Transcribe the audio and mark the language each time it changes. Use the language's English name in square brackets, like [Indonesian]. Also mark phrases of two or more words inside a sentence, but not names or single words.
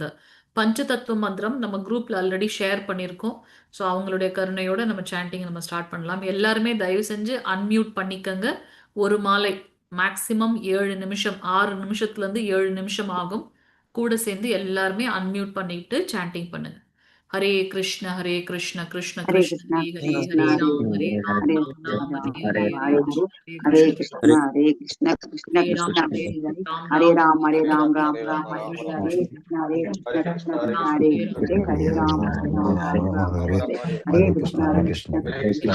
[Tamil] பஞ்சதத்துவ மந்திரம் நம்ம குரூப்ல [English] already share [Tamil] பண்ணியிருக்கோம். ஸோ அவங்களுடைய கருணையோட நம்ம சாண்டிங் நம்ம ஸ்டார்ட் பண்ணலாம். எல்லாருமே தயவு செஞ்சு அன்மியூட் பண்ணிக்கோங்க. ஒரு மாலை மேக்சிமம் 7 நிமிஷம், 6 நிமிஷத்துல இருந்து 7 நிமிஷம் ஆகும். கூட சேர்ந்து எல்லாருமே அன்மியூட் பண்ணிட்டு சாண்டிங் பண்ணுங்க. [Sanskrit] हरे कृष्ण कृष्ण कृष्ण हरे कृष्ण कृष्णा हरे हरे कृष्णा हरे हरे राम हरे राम हरे राम राम हरे हरे हरे हरे हरे हरे हरे कृष्णा हरे कृष्णा कृष्ण हरे कृष्ण राम हरे हरे राम हरे राम राम हरे राम हरे हरे कृष्ण हरे कृष्णा हरे कृष्णा कृष्ण कृष्ण राम हरे हरे हरे हरे राम हरे राम हरे हरे कृष्णा हरे कृष्णा कृष्ण